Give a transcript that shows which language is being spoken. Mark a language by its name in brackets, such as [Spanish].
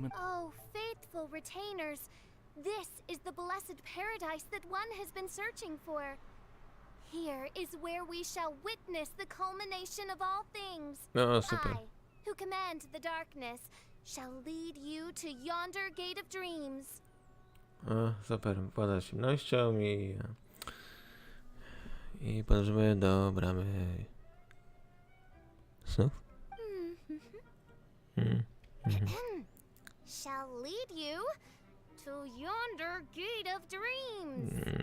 [English] Oh, faithful retainers, this is the blessed paradise that one has been searching for. Here is where we shall witness the culmination of all things. [Polish] No, super. [English] I, who command the darkness, shall lead you to yonder gate of dreams. [Polish] O, super. Włada ciemnością i podróżujemy do bramy snów. [English] Shall lead you to yonder gate of dreams.